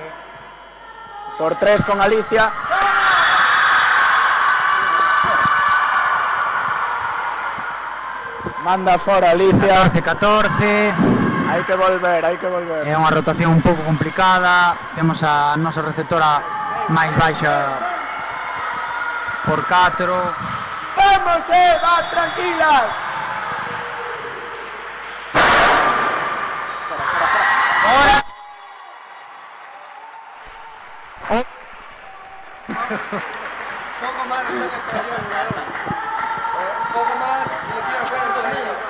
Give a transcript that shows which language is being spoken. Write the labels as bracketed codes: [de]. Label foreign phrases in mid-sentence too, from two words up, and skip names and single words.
[gl] Por 3 con Alicia. Manda fora Alicia. 14-14. Hai que volver. É unha rotación un pouco complicada. Temos a nosa receptora máis baixa por 4. [es] ¡Vamos, va, tranquilas! Ahora. Poco más, no sale para allá, jugador. Un poco más y le tira fuera todavía.